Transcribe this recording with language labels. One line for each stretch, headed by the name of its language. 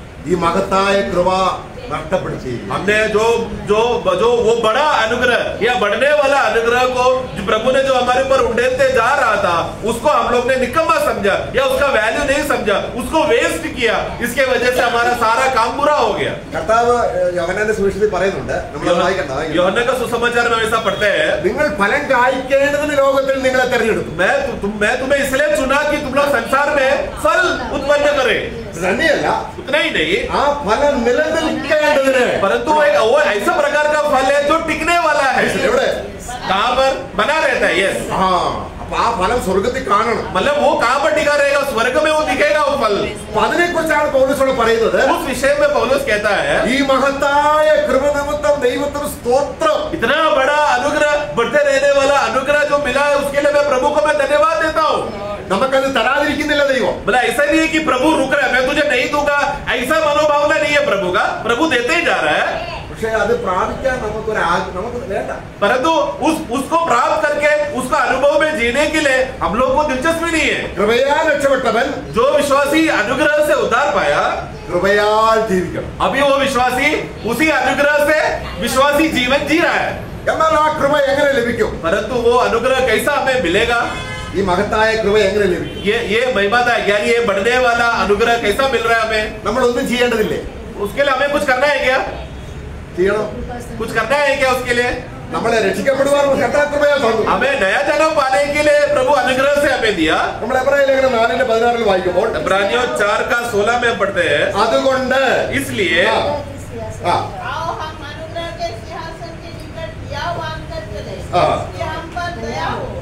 Malayalam: ഈ മഹത്തായ കൃപ നഷ്ടപ്പെടുത്തി.
Hindi: हमने जो जो जो वो बड़ा अनुग्रह या बढ़ने वाला अनुग्रह को जो प्रभु ने जो हमारे ऊपर उड़ेलते जा रहा था, उसको हम लोग ने निकम्मा समझा या उसका वैल्यू नहीं समझा, उसको वेस्ट किया. इसके वजह से हमारा सारा काम बुरा हो गया.
Malayalam: കർത്താവ് യോഹന്നാന്റെ സുവിശേഷത്തിൽ പറയുന്നുണ്ട്, നമ്മൾ വായിക്കണ്ട,
Hindi: यूहन्ना का सुसमाचार में ऐसा पढ़ते हैं,
Malayalam: നിങ്ങൾ ഫലം കായ്ക്കേണ്ടതിന് ലോകത്തിൽ നിങ്ങളെ തെരഞ്ഞെടുത്തു.
Hindi: मैं तुम्हें इसलिए चुना कि तुम लोग संसार में फल उत्पन्न करे.
Malayalam: തന്നെയല്ല,
Hindi: उतना ही नहीं,
Malayalam: ആ ഫലം നിലനിൽക്കേണ്ടതിന്,
Hindi: परंतु वो ऐसा प्रकार का फल है जो टिकने वाला है.
Malayalam: എവിടെ?
Hindi: कहाँ पर बना रहता है. यस,
Malayalam: ആ അപ്പൊ ആ ഫലം സ്വർഗത്തിൽ കാണണം.
Hindi: मतलब वो कहाँ पर टिका रहेगा? स्वर्ग में वो दिखेगा वो फल.
Malayalam: അപ്പൊ അതിനെക്കുറിച്ചാണ് പൗലോസ് പറയുന്നത്.
Hindi: उस विषय में पौलुस कहता है,
Malayalam: ഈ മഹത്തായ കൃപ നിമിത്തം ദൈവത്തിന് സ്തോത്രം.
Hindi: इतना बड़ा अनुग्रह, बढ़ते रहने वाला अनुग्रह जो मिला है, उसके लिए मैं प्रभु को मैं धन्यवाद देता हूँ.
Malayalam: നമുക്കത് തരാതിരിക്കുന്നില്ല ദൈവം.
Hindi: मतलब ऐसा नहीं है कि प्रभु रुक रहा है, मैं तुझे नहीं दूंगा, ऐसा मनोभावना नहीं है प्रभु का. प्रभु देते ही जा रहा है,
Malayalam: പക്ഷെ അത് പ്രാപിക്കാൻ നമുക്ക് വേണ്ട.
Hindi: परंतु उसको प्राप्त करके उसका अनुभव में जीने के लिए हम लोग को दिलचस्पी नहीं है.
Malayalam: കൃപയാൽ രക്ഷപ്പെട്ടവൻ
Hindi: जो विश्वासी अनुग्रह से उद्धार पाया,
Malayalam: കൃപയാൽ ജീവിക്കണം.
Hindi: अभी वो विश्वासी उसी अनुग्रह से विश्वासी जीवन जी रहा है.
Malayalam: എന്നാൽ ആ കൃപ എങ്ങനെ ലഭിക്കും?
Hindi: परंतु वो अनुग्रह कैसा हमें मिलेगा?
Malayalam: ഈ മഹത്തായ കൃപ എങ്ങനെ ലഭിക്കും?
Hindi: ये महिमा, यानी ये बढ़ने वाला अनुग्रह कैसा मिल रहा है हमें?
Malayalam: നമ്മളൊന്നും ചെയ്യേണ്ടതില്ലേ?
Hindi: उसके लिए हमें कुछ करना है क्या?
Malayalam: ചെയ്യണം.
Hindi: कुछ करना है क्या उसके लिए?
Malayalam: നമ്മളെ രക്ഷിക്കപ്പെടുവാൻ കർത്താകൃപയാൽ തന്നു.
Hindi: हमें नया जन्म पाने के लिए प्रभु अनुग्रह से हमें दिया.
Malayalam: നമ്മൾ എബ്രായ ലേഖനം 4:16 വായിക്കുമ്പോൾ
Hindi: इब्रानियों 4:16 में पढ़ते हैं,
Malayalam: അതുകൊണ്ട്
Hindi: इसलिए ആ आओ हम अनुग्रह के सिंहासन के निकट या मांगकर चले हाँ। कि हम पर दया हो